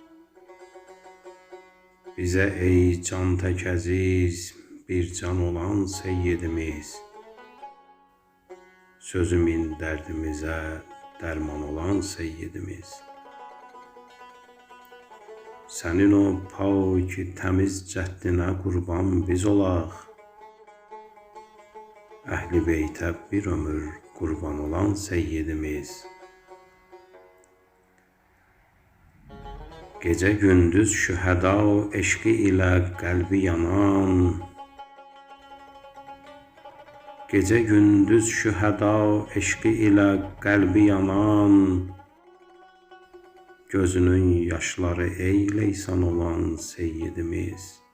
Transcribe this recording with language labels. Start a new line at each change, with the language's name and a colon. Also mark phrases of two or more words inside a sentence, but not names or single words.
Turkish: Bize ey can tek aziz bir can olan seyyidimiz. Sözümün derdimize derman olan seyyidimiz.
Azerbaijani: Senin o pak təmiz cəddinə qurban biz olaq. Əhl-i beytə bir ömür qurban olan seyyidimiz. Gecə gündüz şühəda eşqi ilə qəlbi yanan, gecə gündüz şühəda eşqi ilə qəlbi yanan, gözünün yaşları ey leysan olan seyyidimiz.